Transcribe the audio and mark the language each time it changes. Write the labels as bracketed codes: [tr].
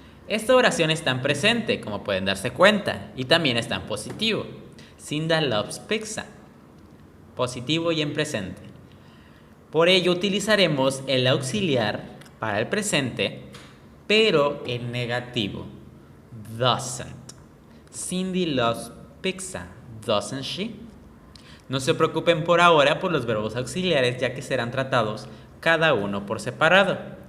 [es] Esta oración está en presente, como pueden darse cuenta, y también está en positivo. [en] Cinda loves pizza. [es] Positivo y en presente. Por ello utilizaremos el auxiliar para el presente, pero en negativo. [en] Doesn't. Cindy loves pizza, doesn't she? [es] No se preocupen por ahora por los verbos auxiliares, ya que serán tratados cada uno por separado.